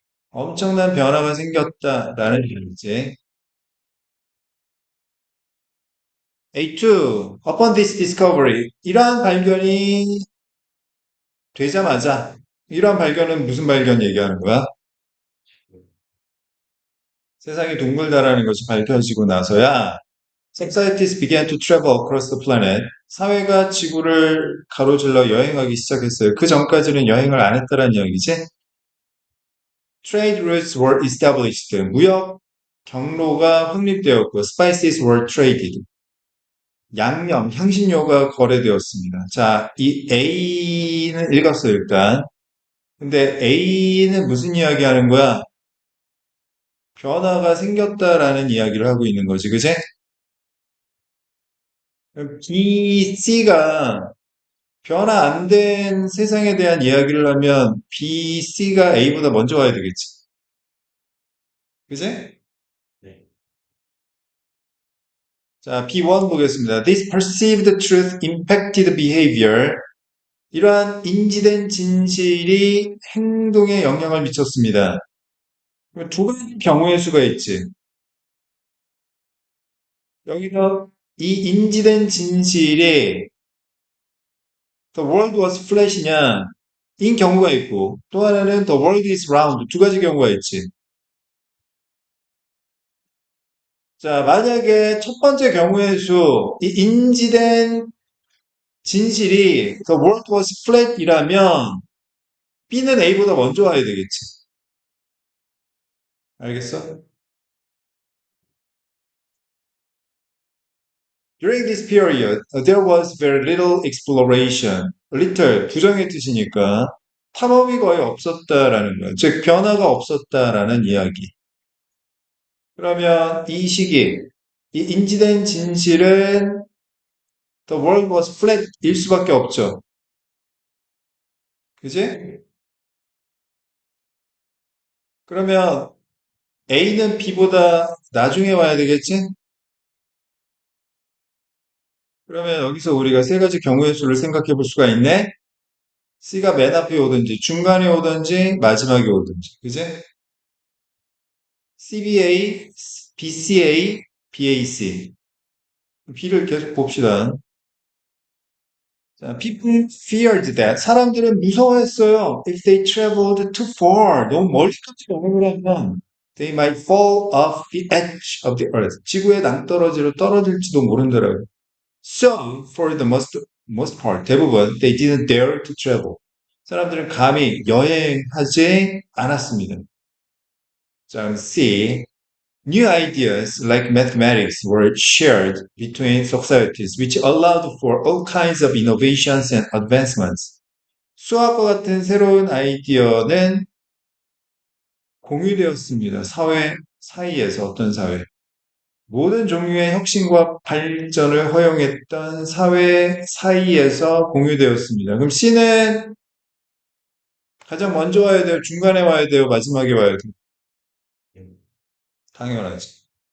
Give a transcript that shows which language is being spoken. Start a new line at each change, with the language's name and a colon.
Korean: 엄청난 변화가 생겼다라는 얘기지.
English: A2, upon this discovery.
Korean: 이러한 발견이 되자마자, 이러한 발견은 무슨 발견 얘기하는 거야? 세상이 둥글다라는 것이 밝혀지고 나서야
English: societies began to travel across the planet.
Korean: 사회가 지구를 가로질러 여행하기 시작했어요. 그 전까지는 여행을 안 했다는 이야기지?
English: Trade routes were established.
Korean: 무역 경로가 확립되었고,
English: spices were traded.
Korean: 양념, 향신료가 거래되었습니다. 자, 이 A는 읽었어요, 일단. 근데 A는 무슨 이야기 하는 거야? 변화가 생겼다라는 이야기를 하고 있는 거지, 그제? B, C가 변화 안 된 세상에 대한 이야기를 하면 B, C가 A보다 먼저 와야 되겠지. 그제? 네. 자, B1 보겠습니다.
English: This perceived truth impacted behavior.
Korean: 이러한 인지된 진실이 행동에 영향을 미쳤습니다. 두 가지 경우의 수가 있지. 여기서 이 인지된 진실이
English: the world was flat
Korean: 이냐 인 경우가 있고 또 하나는
English: the world is round
Korean: 두 가지 경우가 있지. 자, 만약에 첫 번째 경우의 수, 이 인지된 진실이
English: the world was flat
Korean: 이라면 B는 A보다 먼저 와야 되겠지. 알겠어?
English: During this period, there was very little exploration.
Korean: little, 부정의 뜻이니까 탐험이 거의 없었다라는 거야. 즉, 변화가 없었다라는 이야기. 그러면 이 시기, 이 인지된 진실은
English: the world was flat
Korean: 일 수밖에 없죠. 그지? 그러면 A는 B보다 나중에 와야 되겠지? 그러면 여기서 우리가 세 가지 경우의 수를 생각해 볼 수가 있네? C가 맨 앞에 오든지, 중간에 오든지, 마지막에 오든지. 그지? CBA, BCA, BAC. B를 계속 봅시다. 자,
English: people feared that.
Korean: 사람들은 무서워했어요.
English: If they traveled too far.
Korean: 너무 멀리까지 여행을 하면
English: they might fall off the edge of the earth.
Korean: 지구의 낭떠러지로 떨어질지도 모른다라고.
English: So, for the most most part, 대부분, they didn't dare to travel.
Korean: 사람들은 감히 여행하지 않았습니다. 자, C.
English: New ideas like mathematics were shared between societies, which allowed for all kinds of innovations and advancements.
Korean: 수학과 같은 새로운 아이디어는 공유되었습니다. 사회 사이에서 어떤 사회? 모든 종류의 혁신과 발전을 허용했던 사회 사이에서 공유되었습니다. 그럼 C는 가장 먼저 와야 돼요? 중간에 와야 돼요? 마지막에 와야 돼요? 당연하지.